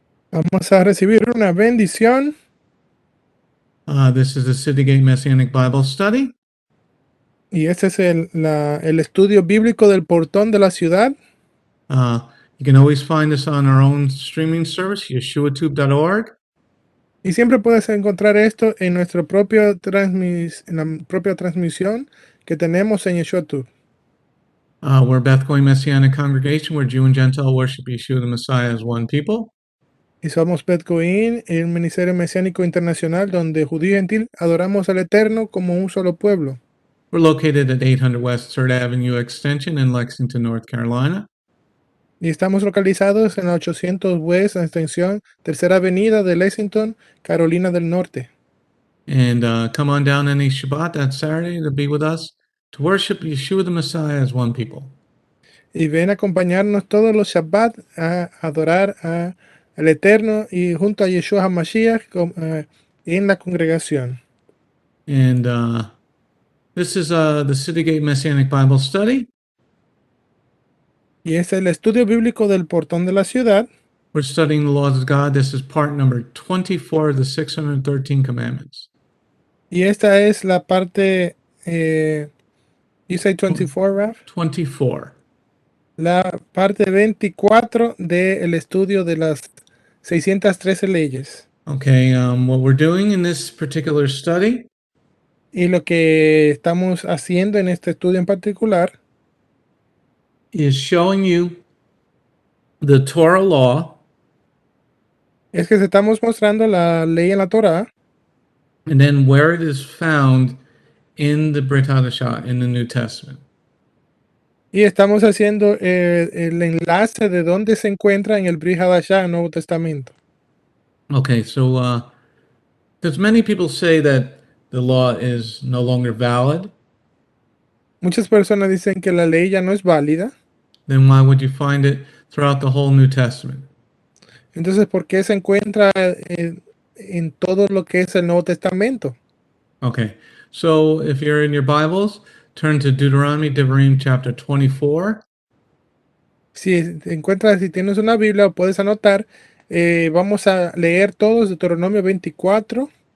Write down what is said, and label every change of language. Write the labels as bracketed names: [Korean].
[Spanish] Vamos a recibir una bendición. [English] This is the Citygate Messianic Bible Study. [Spanish] Y este es el estudio bíblico del portón de la ciudad. [English] You can always find us on our own streaming service, yeshuatube.org. [Spanish] Y siempre puedes encontrar esto en nuestra propia transmisión que tenemos en YeshuaTube. [English] We're Beth Goyim Messianic Congregation, where Jew and Gentile worship Yeshua the Messiah as one people. [Spanish] Y somos Beth Goyim, el Ministerio Mesiánico Internacional, donde judío y gentil adoramos al Eterno como un solo pueblo. [English] We're located at 800 West 3rd Avenue Extension in Lexington, North Carolina. [Spanish] Y estamos localizados en la 800 West Extensión, Tercera Avenida de Lexington, Carolina del Norte. [English] And come on down any Shabbat, that Saturday, to be with us, to worship Yeshua the Messiah as one people. [Spanish] Y ven a acompañarnos todos los Shabbat a adorar al Eterno y junto a Yeshua HaMashiach en la congregación. [English] And this is the Citygate Messianic Bible Study. [Spanish] Y este es el estudio bíblico del portón de la ciudad. [English] We're studying the laws of God. This is part number 24 of the 613 commandments. [Spanish] Y esta es la parte, [English] you say 24, Raf? 24. [Spanish] La parte 24 del estudio de las 613 leyes. [English] Okay, what we're doing in this particular study [Spanish] Y lo que estamos haciendo en este estudio en particular [English] is showing you the Torah law [Spanish] es que estamos mostrando la ley en la Torah [English] and then where it is found in the Brit HaDasha, in the New Testament. [Spanish] y estamos haciendo el enlace de dónde se encuentra en el Brit HaDasha, el Nuevo Testamento. [English] Okay, so because many people say that the law is no longer valid, [Spanish] Muchas personas dicen que la ley ya no es válida. [English] then why would you find it throughout the whole New Testament? [Spanish] Entonces, ¿por qué se encuentra en todo lo que es el Nuevo Testamento? [English] Okay, so if you're in your Bibles, turn to Deuteronomy, Devarim, chapter 24. [Spanish] Si tienes una Biblia o puedes anotar, vamos a leer todos Deuteronomio 24.